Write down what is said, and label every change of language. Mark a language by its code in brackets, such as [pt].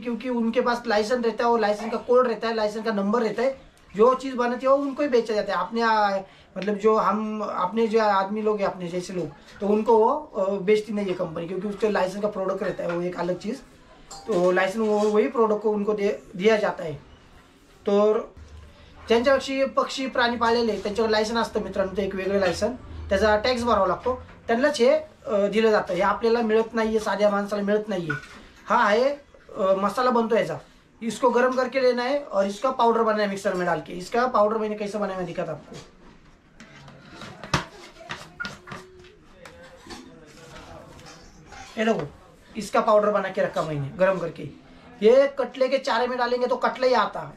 [hi] क्योंकि उनके पास लाइसेंस रहता है, वो लाइसेंस का कोड रहता है, लाइसेंस का नंबर रहता है। जो चीज़ बनाती है वो उनको ही बेचा जाता है। अपने मतलब जो हम अपने जो आदमी लोग हैं, अपने जैसे लोग, तो उनको वो बेचती नहीं है कंपनी, क्योंकि उसके लाइसेंस का प्रोडक्ट रहता है, वो एक अलग चीज़। तो लाइसेंस वही प्रोडक्ट को उनको दिया जाता है। [mr] तो ज्यांच्यापाशी पक्षी प्राणी पाळलेले त्यांच्यावर लायसन असतं मित्रांनो, ते एक वेगळं लायसन, त्याचा टॅक्स भरावा लागतो, त्यांनाच हे दिलं जातं। हे आपल्याला मिळत नाहीये, साध्या माणसाला मिळत नाहीये। हा आहे मसाला बनतो याचा। [hi] इसको गर्म करके लेना है और इसका पाउडर बनाना है मिक्सर में डाल के। इसका पाउडर मैंने कैसे बनाया मैं दिखाता आपको। ये देखो, इसका पाउडर बना के रखा मैंने गर्म करके। ये कटले के चारे में डालेंगे तो कटला ही आता।